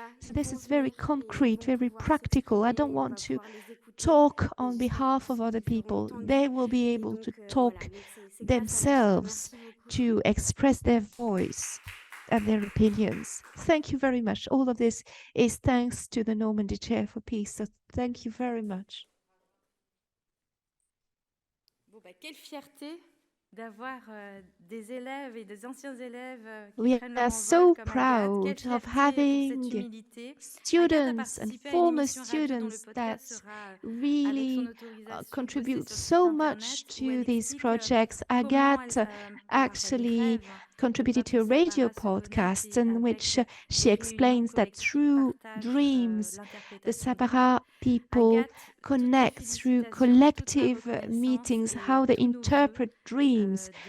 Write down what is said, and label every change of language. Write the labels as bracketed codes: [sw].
[en] So this is very concrete, very practical. I don't want to talk on behalf of other people. They will be able to talk themselves, to express their voice and their opinions. Thank you very much. All of this is thanks to the Normandy Chair for Peace. So thank you very much. [fr] Bon, quelle fierté d'avoir des élèves et des anciens élèves [en] We are so proud of having students and former students that really contribute so much to these projects. Agathe actually contributed to a radio podcast in which she explains that through dreams, the Sapara people connect through collective meetings, how they interpret dreams.